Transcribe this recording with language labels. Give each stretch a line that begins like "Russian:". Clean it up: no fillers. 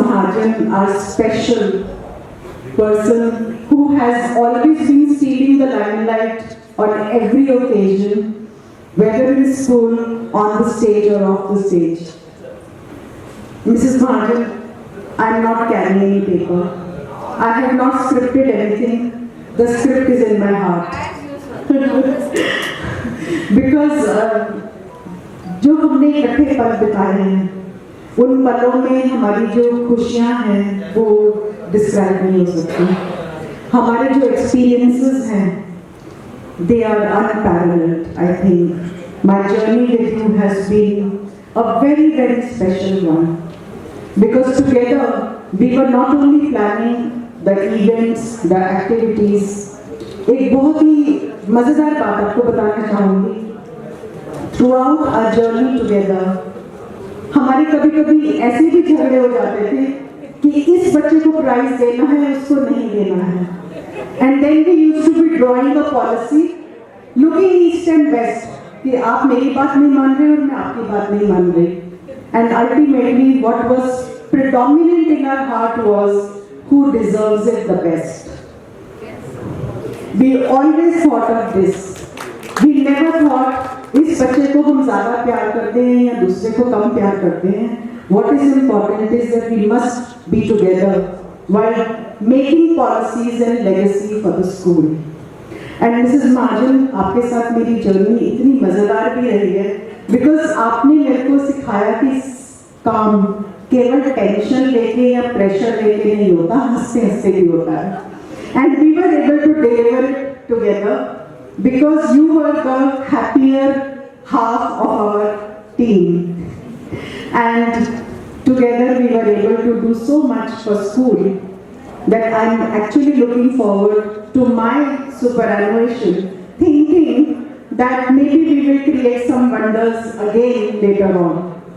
English: Mahajan, our special person who has always been stealing the limelight on every occasion, whether in school, on the stage or off the stage. Mrs. Mahajan, I am not carrying any paper. I have not scripted anything. The script is in my heart. Because
Hindi: जो हमने इकट्ठे पल बिताए हैं, उन पलों में हमारी जो खुशियाँ हैं वो डिस्क्राइब नहीं हो सकती. हमारे जो एक्सपीरियंसेस हैं,
English: they are unparalleled. I think my journey with you has been a very, very special one. Because together we were not only planning the events, the activities.
Hindi: एक बहुत ही मजेदार बात आपको बताना चाहूँगी.
English: Throughout our journey together,
Hindi: हमारे कभी-कभी ऐसे भी झगड़े हो जाते थे कि इस बच्चे को प्राइज देना है, उसको नहीं देना है.
English: And then we used to be drawing a policy, looking east and west,
Hindi: कि आप मेरी बात नहीं मान रहे और मैं आपकी बात नहीं मान रही.
English: And ultimately, what was predominant in our heart was who deserves it the best. We always thought of this. We never thought
Hindi: इस बच्चे को हम ज़्यादा प्यार करते हैं या दूसरे को कम प्यार करते हैं.
English: What is important is that we must be together while making policies and legacy for the school. And Mrs.
Hindi: Mahajan, आपके साथ मेरी जर्नी इतनी मज़ेदार भी रही है
English: because
Hindi: आपने मेरे को सिखाया कि काम केवल टेंशन लेके या प्रेशर लेके नहीं होता, हंसते हंसते भी होता है.
English: And we were able to deliver it together because you were the happier half of our team. And together we were able to do so much for school that I'm actually looking forward to my superannuation, thinking that maybe we will create some wonders again later on.